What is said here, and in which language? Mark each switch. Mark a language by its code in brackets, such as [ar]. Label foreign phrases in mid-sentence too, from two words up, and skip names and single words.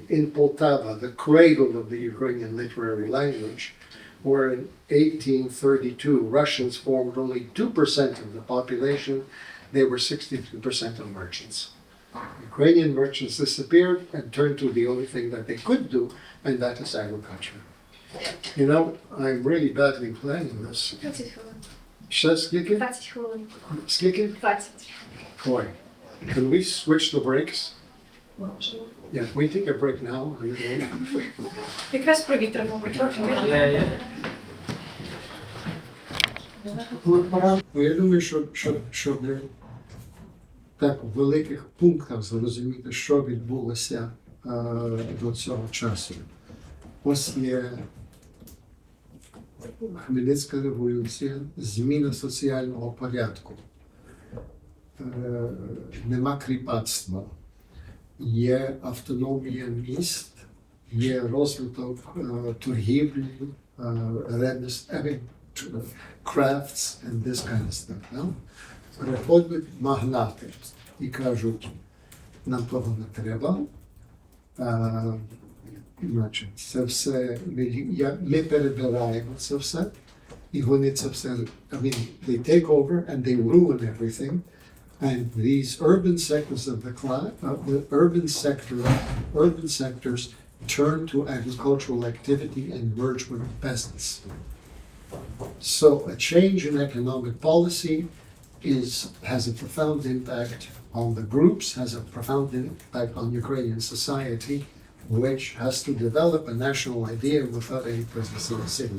[en] In Poltava, the cradle of the Ukrainian literary language, where in 1832 Russians formed only 2% of the population, they were 62% of merchants. Ukrainian merchants disappeared and turned to the only thing that they could do, and that is agriculture. You know, I'm really badly planning this. [uk] 20 хвилин. Ще скільки? 20 хвилин. Скільки? 20. Ой. [en] Can we switch the breaks? [uk] Можемо. [en] Yeah, we take a break now. [uk] Якраз провітримо трохи. Ну, я думаю, щоб так в великих пунктах зрозуміти, що відбулося до цього часу. Ось є Хмельницька революція, зміна соціального порядку. Нема кріпацтва. Є автономія міст, є розвиток торгівлі, [en] crafts and this kind of stuff. No? [uk] Приходять магнати і кажуть, нам того не треба. Значить, це все, ми перебираємо це все, і вони це все, [en] I mean, they take over and they ruin everything. And these urban sectors of the urban sectors turn to agricultural activity and merge with peasants. So a change in economic policy has a profound impact on the groups, has a profound impact on Ukrainian society, which has to develop a national idea without any presence in the cities.